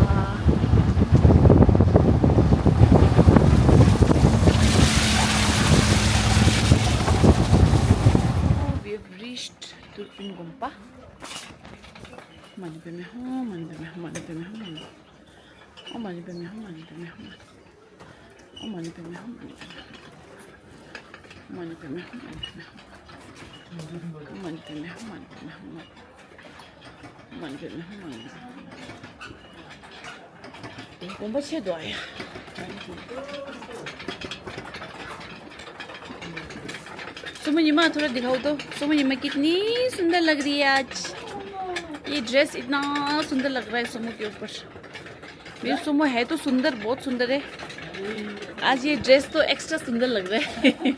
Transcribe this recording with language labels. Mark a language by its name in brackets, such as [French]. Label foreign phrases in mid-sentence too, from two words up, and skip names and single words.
[English] We have reached Turpin Gompa. [Sanskrit] Mani pe me hum, mani pe me hum, mani pe me hum. Oh mani pe me hum, mani pe me hum. Oh mani pe me hum, mani pe me hum. Mani pe me hum, mani pe me hum. Mani pe me hum, mani pe me hum. Mani pe me hum, mani pe me hum. [Hindi] Gompa छे दो आया। सुमन यमा थोड़ा दिखाओ तो, सुमन यमा कितनी सुंदर लग रही है आज। ये ड्रेस इतना सुंदर लग रहा है सुमन के ऊपर। मेरी सुमो है तो सुंदर, बहुत सुंदर है। आज ये ड्रेस तो एक्स्ट्रा सुंदर लग रहा है।